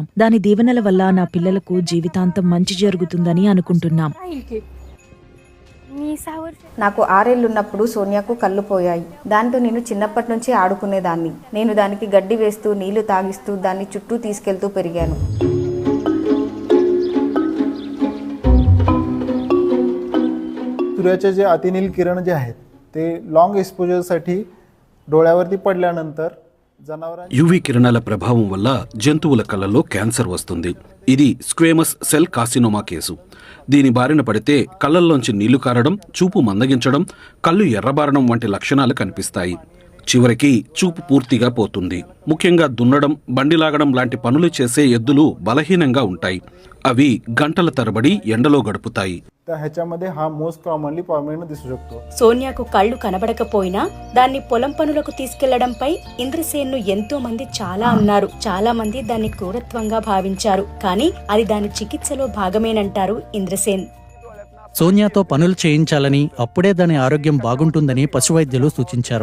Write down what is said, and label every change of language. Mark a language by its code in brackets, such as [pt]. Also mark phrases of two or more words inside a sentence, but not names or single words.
[te] దాని దీవెనల వల్ల నా పిల్లలకు జీవితాంతం మంచి జరుగుతుందని అనుకుంటున్నాం. నాకు 6 ఏళ్లున్నప్పుడు సోనియాకు కళ్ళు పోయాయి. దాంతో నేను చిన్నప్పటి నుంచి ఆడుకునేదాన్ని. నేను దానికి గడ్డి వేస్తూ, నీళ్లు తాగిస్తూ, దాన్ని చుట్టూ తీసుకెళ్తూ పెరిగాను. [mr] सूर्याचे जे अतिनील किरण जे आहेत ते [en] long exposureसाठी [mr] डोळ्यावरती पडल्यानंतर जनावरांची [te] యువి కిరణాల ప్రభావం వల్ల జంతువుల కళ్ళల్లో క్యాన్సర్ వస్తుంది. ఇది [en] squamous cell carcinoma [te] కేసు. దీని బారిన పడితే కళ్ళల్లోంచి నీళ్లు కారడం, చూపు మందగించడం, కళ్ళు ఎర్రబారడం వంటి లక్షణాలు కనిపిస్తాయి. చివరికి చూపు పూర్తిగా పోతుంది. ముఖ్యంగా దున్నడం, బండి లాగడం లాంటి పనులు చేసే ఎద్దులు బలహీనంగా ఉంటాయి. అవి గంటల తరబడి ఎండలో గడుపుతాయి. [mr] ह्याच्यामध्ये हा [en] most commonly problem [mr] दिसू शकतो. [te] సోనియాకు కళ్ళు కనబడకపోయినా దాన్ని పొలం పనులకు తీసుకెళ్లడంపై ఇంద్రసేన్ను ఎంతో మంది చాలా అన్నారు. చాలా మంది దాన్ని క్రూరత్వంగా భావించారు. కానీ అది దాని చికిత్సలో భాగమేనంటారు ఇంద్రసేన్. సోనియాతో పనులు చేయించాలని, అప్పుడే దాని ఆరోగ్యం బాగుంటుందని పశువైద్యులు సూచించారు.